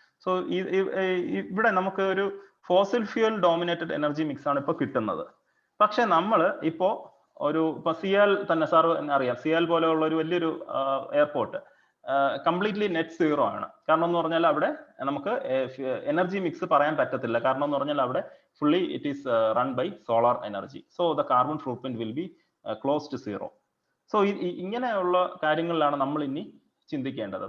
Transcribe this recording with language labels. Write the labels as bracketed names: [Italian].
[Malayalam] So ഇവിടെ നമുക്ക് ഒരു fossil fuel dominated energy mix ആണ് ഇപ്പോൾ കിട്ടുന്നത്. പക്ഷെ നമ്മൾ ഇപ്പോൾ സിയാൽ തന്നെ സാർ അറിയാം, സിയാൽ പോലെയുള്ള ഒരു വലിയൊരു എയർപോർട്ട് കംപ്ലീറ്റ്ലി നെറ്റ് സീറോ ആണ്. കാരണം എന്ന് പറഞ്ഞാൽ അവിടെ നമുക്ക് എനർജി മിക്സ് പറയാൻ പറ്റത്തില്ല. കാരണം എന്ന് പറഞ്ഞാൽ അവിടെ [English] fully it is run by solar energy. So the carbon footprint will be close to zero. [Malayalam] So ഇങ്ങനെയുള്ള കാര്യങ്ങളിലാണ് നമ്മൾ ഇനി ചിന്തിക്കേണ്ടത്.